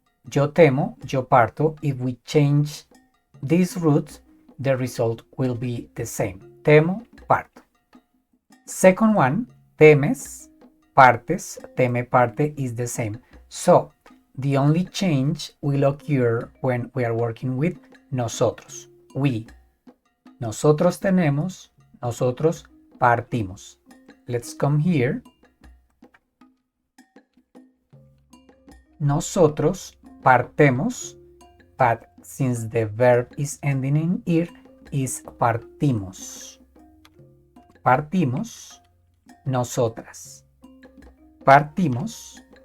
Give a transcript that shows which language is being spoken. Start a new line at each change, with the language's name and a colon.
Spanish: Yo temo, yo parto.
English: If we change these roots, the result will be the same.
Spanish: Temo, parto.
English: Second one,
Spanish: temes, partes, teme, parte
English: is the same. So the only change will occur when we are working with nosotros. We.
Spanish: Nosotros tenemos, nosotros partimos.
English: Let's come here.
Spanish: Nosotros partemos,
English: but since the verb is ending in ir, is partimos.
Spanish: Partimos, nosotras. Partimos.